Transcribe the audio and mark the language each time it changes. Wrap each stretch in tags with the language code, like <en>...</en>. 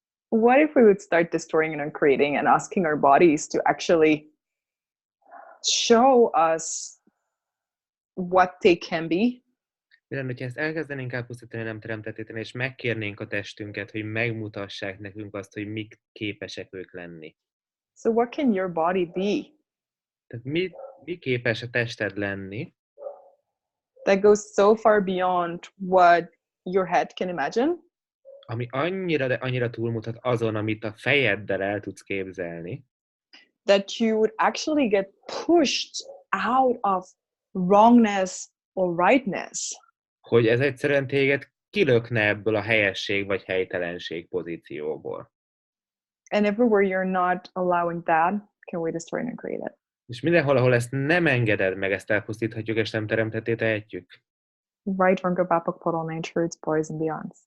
<en>What if we would start destroying and creating and asking our bodies to actually show us what they can be?</en> <hu>Mi lenne, hogyha ezt elkezdenénk elpusztítani, nem teremtetíteni, és megkérnénk a testünket, hogy megmutassák nekünk azt, hogy mik képesek ők lenni?</hu> <en>So what can your body be?</en> <hu>Tehát mi képes a tested lenni?</hu> <en>That goes so far beyond what your head can imagine.</en> <hu>Ami annyira túlmutat azon, amit a fejeddel el tudsz képzelni.</hu> <en>That you would actually get pushed out of wrongness or rightness.</en> <hu>Hogy ez egyszerűen téged kilökne ebből a helyesség vagy helytelenség pozícióból.</hu> <en>And everywhere you're not allowing that, can we destroy and create it?</en> <hu>És mindenhol, ahol ezt nem engeded meg, ezt elpusztíthatjuk, és nem teremtetté tehetjük. Right, wrong, go back, portal, nature, it's boys and beyonds.</hu>